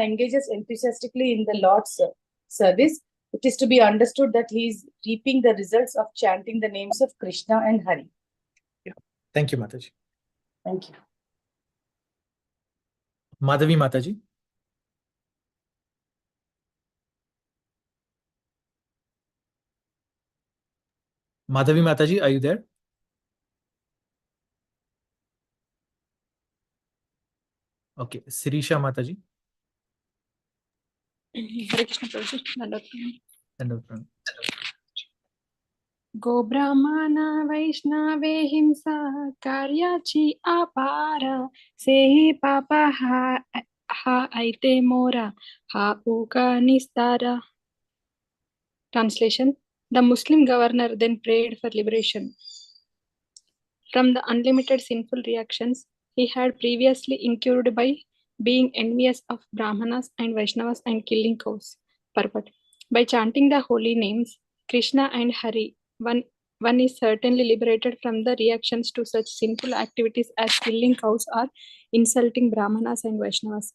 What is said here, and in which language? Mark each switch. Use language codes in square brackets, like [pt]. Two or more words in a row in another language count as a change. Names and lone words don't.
[en] When one engages enthusiastically in the Lord's service, It is to be understood that he is reaping the results of chanting the names of Krishna and Hari. Thank you, Mataji. Thank you. Madhavi Mataji. Madhavi Mataji, are you there? Okay, Sirisha Mataji. Hare Krishna Prabhuji. And [bn] গো ব্রাহ্মণ বৈষ্ণবে হিংসা কর্যাছি অপার সেহি পাপ হ আইতে মোর হ উক নিস্তার. [en] Translation: The Muslim governor then prayed for liberation from the unlimited sinful reactions he had previously incurred by being envious of Brahmanas and Vaishnavas and killing cows. Purport: By chanting the holy names Krishna and Hari, one is certainly liberated from the reactions to such sinful activities as killing cows or insulting Brahmanas and Vaishnavas.